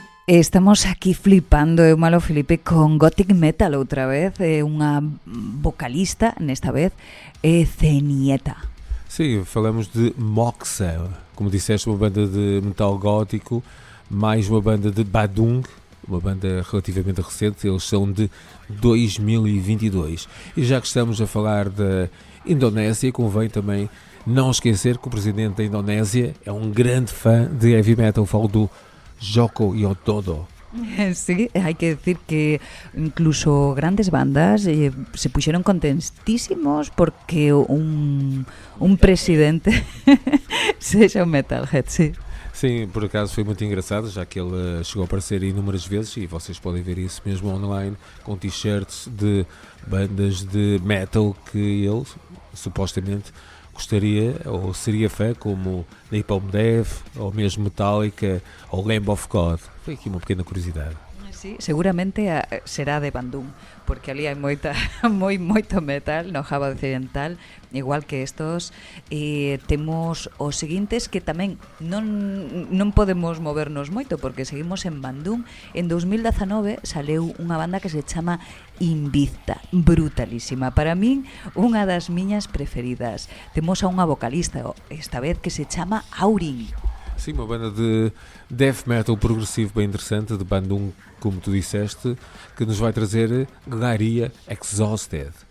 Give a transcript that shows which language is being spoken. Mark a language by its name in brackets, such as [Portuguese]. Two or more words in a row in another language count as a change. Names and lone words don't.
[Galician] Estamos aquí flipando, eu malo Felipe, con Gothic Metal outra vez, unha vocalista, nesta vez, Zenieta. [Portuguese] Sim, falamos de Moxa, como disseste, uma banda de metal gótico, mais uma banda de Badung, uma banda relativamente recente, eles são de 2022. E já que estamos a falar da Indonésia, convém também não esquecer que o presidente da Indonésia é um grande fã de heavy metal, falo do Joko Widodo. [Spanish] Sí, hay que decir que incluso grandes bandas se pusieron contentísimos porque un presidente [Portuguese] seja um metalhead, sim. Sim, por acaso foi muito engraçado, já que ele chegou a aparecer inúmeras vezes e vocês podem ver isso mesmo online, com t-shirts de bandas de metal que ele supostamente gostaria ou seria fã, como Napalm Death, ou mesmo Metallica, ou Lamb of God. Foi aqui uma pequena curiosidade. [Galician] Sí, seguramente será de Bandung, porque ali hai moito metal no Java Occidental, igual que estos. Temos os seguintes que tamén non podemos movernos moito porque seguimos en Bandung. En 2019 saleu unha banda que se chama Invicta, brutalísima, para min unha das miñas preferidas. Temos a unha vocalista esta vez que se chama Aurin. [Portuguese] Sim, uma banda de death metal progressivo bem interessante, de Bandung, como tu disseste, que nos vai trazer Glaria Exhausted.